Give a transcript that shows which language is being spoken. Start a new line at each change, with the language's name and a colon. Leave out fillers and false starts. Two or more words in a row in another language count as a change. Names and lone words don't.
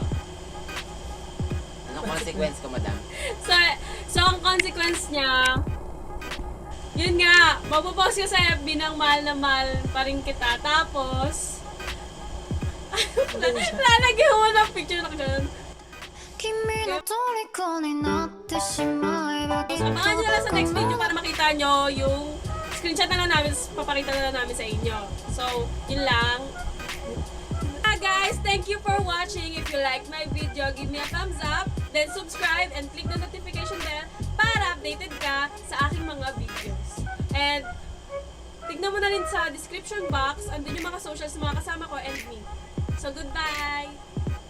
Filipino: Anong consequence ko, madam? So ang consequence niya, yun nga, mapopost ko sa FB ng mahal na mahal pa rin kita. Tapos, lalagyan mo ng picture na ganun.
Japanese: 君の虜になってしまえばきっと
Filipino: Abangan nyo na lang sa
English: next video
Filipino: para makita nyo yung screenshot na lang namin, papakita na lang namin sa inyo. So, yun lang.
English: Guys, thank you for watching. If you like my video, give me a thumbs up, then subscribe and click the notification bell
Filipino: para updated ka sa aking mga videos. And tignan mo na rin sa
English: description box,
Filipino: andun yung mga socials ng mga kasama ko
English: and me. So, goodbye!